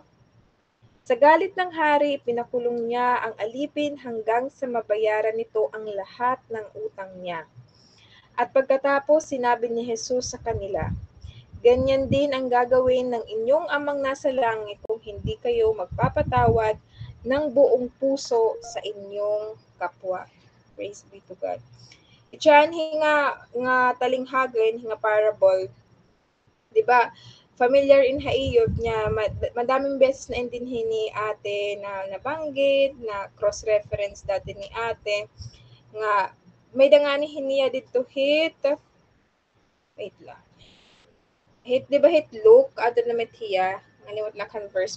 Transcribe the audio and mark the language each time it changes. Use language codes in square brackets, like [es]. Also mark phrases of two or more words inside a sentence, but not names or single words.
[tl] Sa galit ng hari, pinakulong niya ang alipin hanggang sa mabayaran nito ang lahat ng utang niya. At pagkatapos, sinabi ni Jesus sa kanila, Ganyan din ang gagawin ng inyong amang nasa langit kung hindi kayo magpapatawad ng buong puso sa inyong kapwa. [en] Praise be to God. [war] Itiyan nga talinghagan, nga parable, di ba? Familiar in haiyot niya, [tl] madaming beses na intinhin ni ate na nabanggit, na cross-reference dati ni ate, nga may danganihin niya dito wait lang. [war] Di ba Luke, ato na met hiya, ngalimot lang kan verse.